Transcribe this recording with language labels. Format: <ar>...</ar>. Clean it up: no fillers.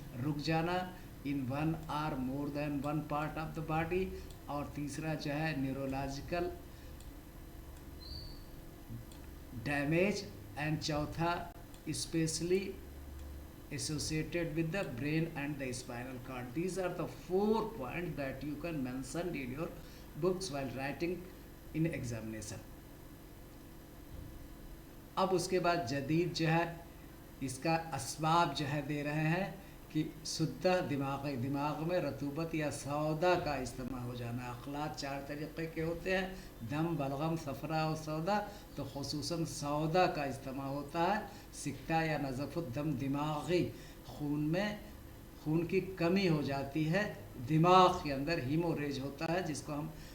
<ur>رک جانا</ur> <en>in one or more than one part of the body,</en> <ur>اور تیسرا جو ہے</ur> <en>neurological damage, and</en> <ur>چوتھا</ur> <en>Especially associated with the brain and the spinal cord. These are the 4 points that you can mention in your books while writing in examination.</en> <ur>اب اس کے بعد جدید جو ہے اس کا اسباب جو ہے دے رہے ہیں کہ سدہ دماغ میں رطوبت یا سودا کا اجتماع ہو جانا۔ اخلاط 4 طریقے کے ہوتے ہیں، دم، بلغم، صفرا اور سودا، تو خصوصاً سودا کا اجتماع ہوتا ہے۔ سکتہ یا نزف الدم، دماغی خون کی کمی ہو جاتی ہے، دماغ کے اندر ہیموریج ہوتا ہے، جس کو ہم</ur>